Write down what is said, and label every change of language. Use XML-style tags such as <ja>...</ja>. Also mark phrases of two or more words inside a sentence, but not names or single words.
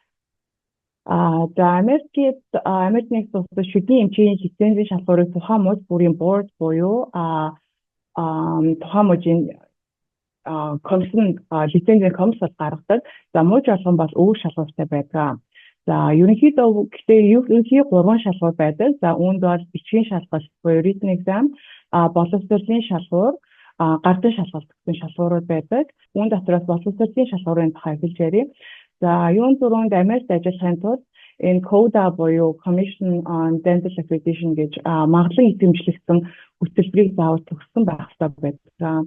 <mn>За Америкийн нэгдсэн улсад шүдний эмчийн лицензийн шалгуурыг тухайн мужи бүрийн board буюу тухайн мужийн комиссийн лицензийн комисс гаргадаг. За мужи болгон бол өөр шалгууртай байдаг. За ерөнхийдөө гэхдээ 3 шалгуур байдаг. За үүнд бол бичгийн шалгалт буюу</mn> <en>written exam,</en> <mn>боловсролын шалгуур, гардан шалгалт гэсэн шалгуурууд байдаг. Үүн дотроос боловсролын шалгуурын тухай хэлж ярив. За юун дөрөнд Америкт ажиллахын тулд энэ CODA буюу Commission on Dental Accreditation гэж магадлан идэвхжлэгдсэн хөтөлбөрийг заавал төгссөн байх хэрэгтэй байдаг.</mn>